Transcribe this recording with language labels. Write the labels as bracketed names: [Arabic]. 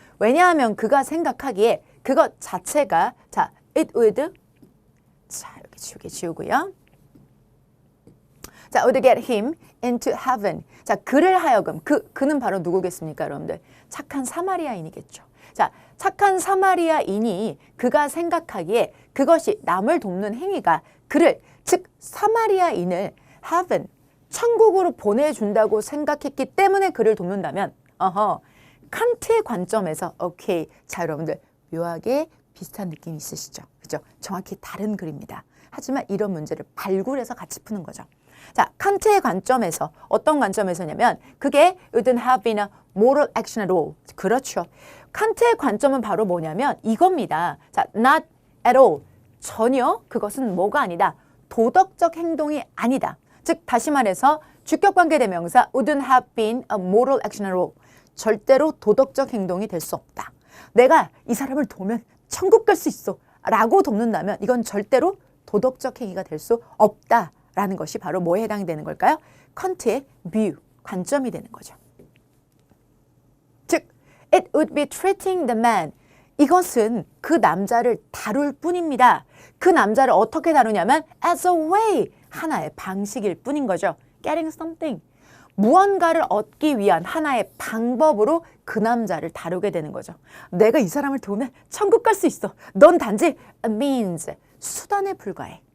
[Korean] 왜냐하면 그가 생각하기에 그것 자체가 자, [English] it would [Korean] 자, 이렇게 지우고요. 자, [English] would get him into heaven. [Korean] 자, 그를 하여금 그는 바로 누구겠습니까, 여러분들? 착한 사마리아인이겠죠. 자, 착한 사마리아인이 그가 생각하기에 그것이 남을 돕는 행위가 그를 즉 사마리아인을 heaven 천국으로 보내준다고 생각했기 때문에 그를 돕는다면 칸트의 관점에서 오케이. 자, 여러분들 묘하게 비슷한 느낌이 있으시죠? 그죠? 정확히 다른 글입니다. 하지만 이런 문제를 발굴해서 같이 푸는 거죠. 자, 칸트의 관점에서 어떤 관점에서냐면 그게 [English] wouldn't have been a moral action at all. [Korean] 그렇죠. 칸트의 관점은 바로 뭐냐면 이겁니다. 자, [English] not at all. [Korean] 전혀 그것은 뭐가 아니다. 도덕적 행동이 아니다. 즉 다시 말해서 주격관계대명사 [English] wouldn't have been a moral action at all. [Korean] 절대로 도덕적 행동이 될 수 없다. 내가 이 사람을 도우면 천국 갈 수 있어 라고 돕는다면 이건 절대로 도덕적 행위가 될 수 없다라는 것이 바로 뭐에 해당이 되는 걸까요? 칸트의 view, 관점이 되는 거죠. 즉, [English] it would be treating the man. [Korean] 이것은 그 남자를 다룰 뿐입니다. 그 남자를 어떻게 다루냐면 [English] as a way, [Korean] 하나의 방식일 뿐인 거죠. [English] getting something. [Korean] 무언가를 얻기 위한 하나의 방법으로 그 남자를 다루게 되는 거죠. 내가 이 사람을 도우면 천국 갈 수 있어. 넌 단지 [English] a means, [Korean] 수단에 불과해.